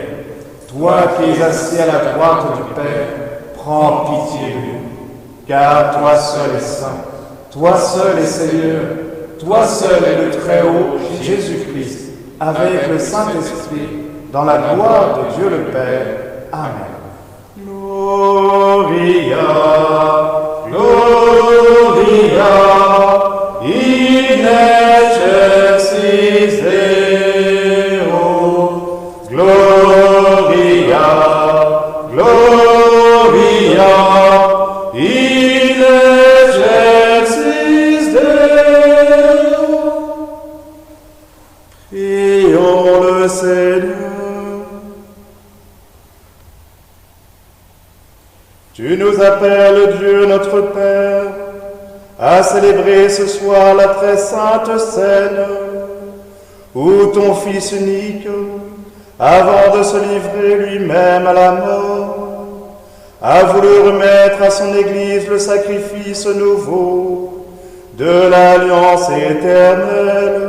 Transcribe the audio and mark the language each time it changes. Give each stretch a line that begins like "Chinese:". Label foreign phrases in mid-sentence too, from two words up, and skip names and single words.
French: Toi qui es assis à la droite du Père, prends pitié de nous. Car toi seul es saint, toi seul es Seigneur, toi seul es le Très-Haut, Jésus-Christ, avec le Saint-Esprit, dans la gloire de Dieu le Père. Amen.
Latin: Gloria, Gloria, in excelsis Deo. Gloria, Gloria, in excelsis Deo.
French: Prions le Seigneur. Tu nous appelles, Dieu notre Père, à célébrer ce soir la très sainte scène, où ton Fils unique, avant de se livrer lui-même à la mort, a voulu remettre à son Église le sacrifice nouveau de l'alliance éternelle.